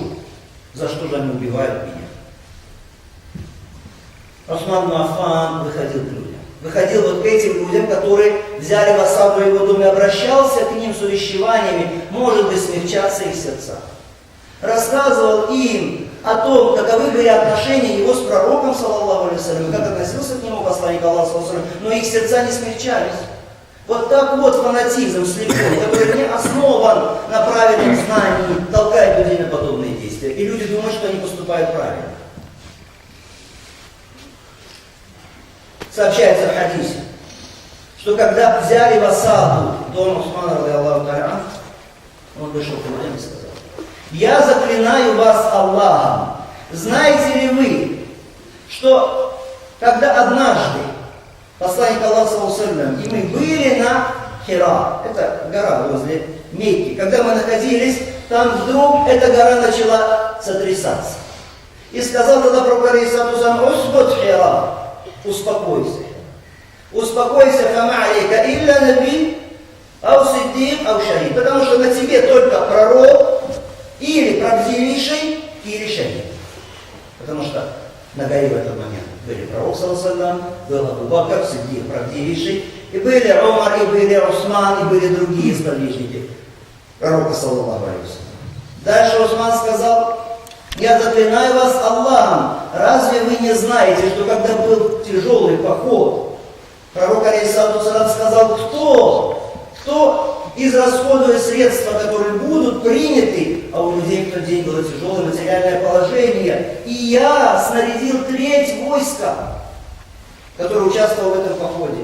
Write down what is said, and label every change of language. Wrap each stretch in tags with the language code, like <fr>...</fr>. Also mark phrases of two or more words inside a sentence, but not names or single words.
<ru>За что же они убивают меня? Усман ибн Аффан выходил к людям. Выходил вот к этим людям, которые взяли в осаду его дом, и обращался к ним с увещеваниями, может быть, смягчаться их сердца. Рассказывал им о том, каковы были отношения его с пророком,</ru> <ar>صلى الله عليه وسلم,</ar> <ru>как относился к нему посланник Аллаха,</ru> <ar>صلى الله عليه وسلم,</ar> <ru>но их сердца не смягчались. Вот так вот фанатизм слепой, который не основан на правильном знании, толкает людей на подобные действия. И люди думают, что они поступают правильно. Сообщается в хадисе, что когда взяли в осаду дом Усмана,</ru> <ar>رضي الله تعالى,</ar> <ru>он вышел к людям и сказал: я заклинаю вас Аллахом, знаете ли вы, что когда однажды посланник Аллаха,</ru> <ar>صلى الله عليه وسلم,</ar> <ru>и мы были на Хира, это гора возле Мекки, когда мы находились, там вдруг эта гора начала сотрясаться. И сказал тогда пророк</ru> <ar>عليه الصلاة والسلام: «اثبت حراء».</ar> <ru>Успокойся. Успокойся,</ru> <ar>فما عليك إلا نبي أو صديق أو شهيد.</ar> <ru>Потому что на тебе только пророк, или правдивейший, или шахид. Потому что на горе в этот момент были пророк,</ru> <ar>صلى الله عليه وسلم,</ar> <ru>был Абу Бакр, сиддик, правдивейший, и были Умар, и были Усман, и были другие сподвижники пророка,</ru> <ar>صلى الله عليه وسلم.</ar> <ru>Дальше Усман сказал: я заклинаю вас Аллахом, разве вы не знаете, что когда был тяжелый поход, пророк</ru> <ar>عليه الصلاة والسلام</ar> <ru>сказал: кто израсходует средства, которые будут приняты, а у людей в тот день было тяжелое материальное положение, и я снарядил 1/3 войска, который участвовал в этом походе.</ru>